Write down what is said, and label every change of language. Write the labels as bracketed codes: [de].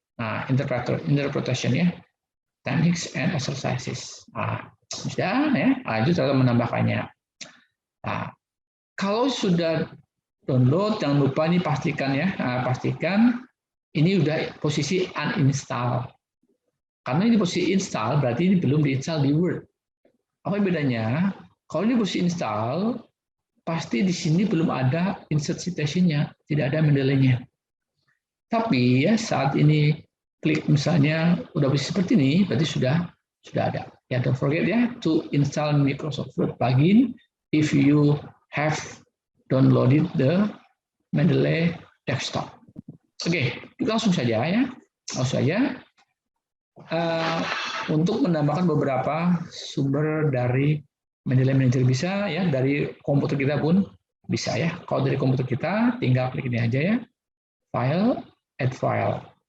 [en] Nah, interpretation ya, techniques and exercises. [id] Nah, sudah ya. Nah, itu cara menambahkannya. Nah, kalau sudah download, jangan lupa ini pastikan ya. Nah, pastikan ini udah posisi uninstall. Karena ini posisi install, berarti ini belum diinstal di Word. Apa bedanya? Kalau ini posisi install, pasti di sini belum ada insert citation-nya, tidak ada Mendeley-nya. Tapi ya saat ini klik misalnya udah bisa seperti ini, berarti sudah ada. [en] Ya, don't forget ya to install Microsoft Word plugin if you have downloaded the Mendeley desktop. [id] Oke, kita langsung saja ya, langsung saja untuk menambahkan beberapa sumber dari Mendeley Manager bisa ya, dari komputer kita pun bisa ya. Kalau dari komputer kita tinggal klik ini aja ya, file, add file.